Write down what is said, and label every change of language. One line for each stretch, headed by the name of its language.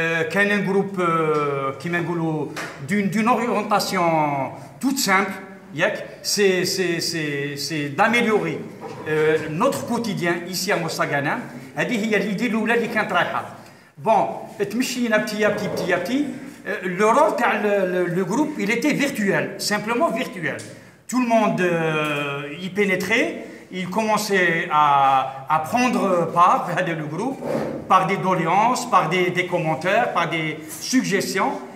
French: كان un groupe
Arabic: كيما نقولوا
French: d'une orientation toute simple, c'est d'améliorer notre quotidien ici à Mostaganem.
Arabic: هذه هي
French: l'idée
Arabic: الاولى اللي كانت رايحه.
French: Bon,
Arabic: تمشينا
French: petit à petit. Le rôle le groupe, il était virtuel, simplement virtuel. Tout le monde y pénétrait, il commençait à prendre part à le groupe par des doléances, par des commentaires, par des suggestions.